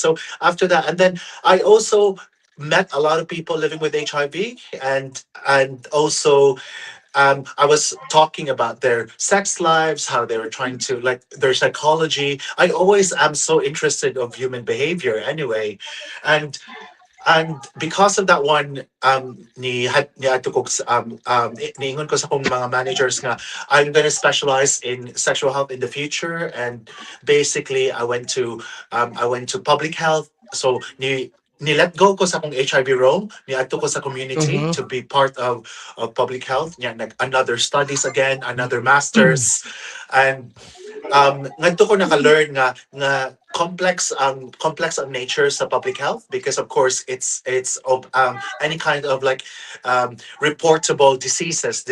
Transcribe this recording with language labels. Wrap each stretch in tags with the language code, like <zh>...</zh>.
<en>So after that, and then I also met a lot of people living with HIV, and also I was talking about their sex lives, how they were trying to like their psychology. I always am so interested of human behavior anyway, and And because of that one, ni adto ko niingon ko sa akong mga managers nga I'm gonna specialize in sexual health in the future. And basically I went to public health.</en> <ceb>So ni let go ko sa akong HIV role, ni adto ko sa community Mhm.</ceb> <en>to be part of public health. Yeah, another studies again, another masters. And ngadto ko naka-learn nga complex ang nature sa public health, because of course it's of any kind of like reportable diseases.</en>